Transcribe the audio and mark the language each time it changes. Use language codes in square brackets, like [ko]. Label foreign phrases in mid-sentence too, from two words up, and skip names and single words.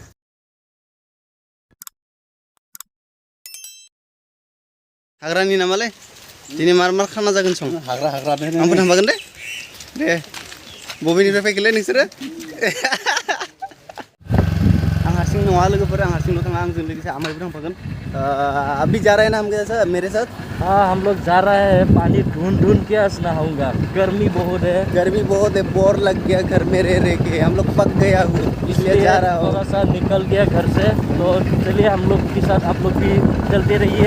[brx] हाग्रानि नामालै दिनै मार खाना जागोन सं हाग्रा आंबो थांफागोन दे बबेनिफ्राय फैखोलै नोंसोरो? आं हारसिं नङा लोगोफोर, आं हारसिंल' थाङा, आंजों लोगोसे आमाइबो थांफागोन। [hi] अभी जा रहे हैं ना हम मेरे साथ? हाँ, हम लोग जा रहे हैं। पानी ढूंढ के आज नहाऊंगा। गर्मी बहुत है, बोर लग गया घर में रह के, हम लोग पक गया हूँ, इसलिए जा रहा हूँ। थोड़ा सा निकल गया घर से, तो चलिए हम लोग के साथ आप लोग भी चलते रहिए।